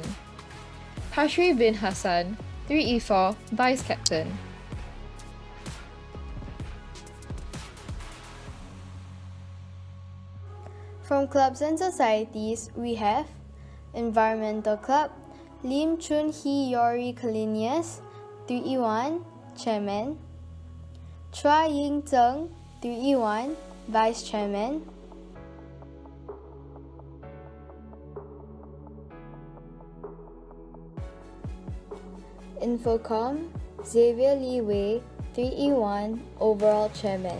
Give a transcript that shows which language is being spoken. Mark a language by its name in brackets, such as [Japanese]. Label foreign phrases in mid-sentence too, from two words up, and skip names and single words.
[English] Hashri bin Hassan, 3E4, Vice Captain. From clubs and societies, we have Environmental Club, Lim Chun Hee Yori Kalinius, 3E1, Chairman. Chua Ying Zheng, 3E1, Vice Chairman. Infocom, Xavier Lee Wei, 3E1, Overall Chairman.